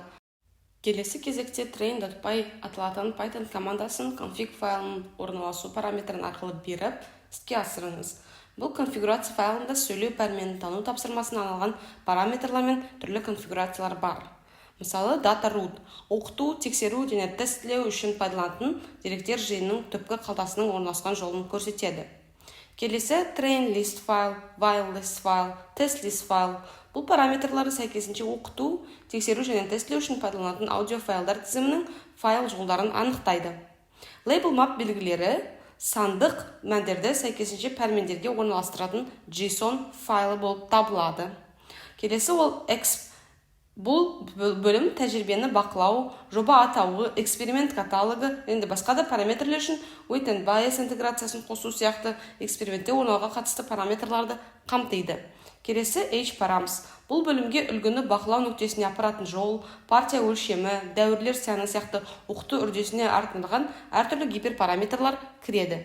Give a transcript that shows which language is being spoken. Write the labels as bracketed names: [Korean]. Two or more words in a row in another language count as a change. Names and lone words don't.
[Kazakh] Келесі кезекте train.py аталатын Python командасын config файлының орналасу параметрін арқылы беріп, іске асырыңыз. Бұл конфигурация файлында сөйлеу пәрменін тану тапсырмасына арналған параметрлар мен түрлі конфигурациялар бар. Мысалы, [English] data root [Kazakh] оқыту, тексеру және тестілеу үшін пайдаланатын деректер жиынының түпкі қалтасының орналасқан жолын көрсетеді. [English] Келесі train list file, while list file, test list file. [Kazakh] Бұл параметрлары сәйкесінше оқыту, тексеру және тестілеу үшін пайдаланатын аудио файлдар тізімінің файл жолдарын анықтайды. [English] Label map [Kazakh] белгілері сандық мәндерді сәйкесінше пәрмендерге орналастыратын JSON файлы болып табылады. Келесі ол бұл бөлім тәжірибені бақылау, жоба атауы, эксперимент каталогы және басқа да параметрлер үшін [English] weight and bias [Kazakh] интеграциясын қосу сияқты экспериментте орналға қатысты параметрларды қамтиды. Келесі h-params. Бұл бөлімге үлгіні бақылау нүктесіне апаратын жол, партия өлшемі, дәуірлер саны сияқты оқыту үрдісіне арналған әртүрлі гиперпараметрлар кіреді.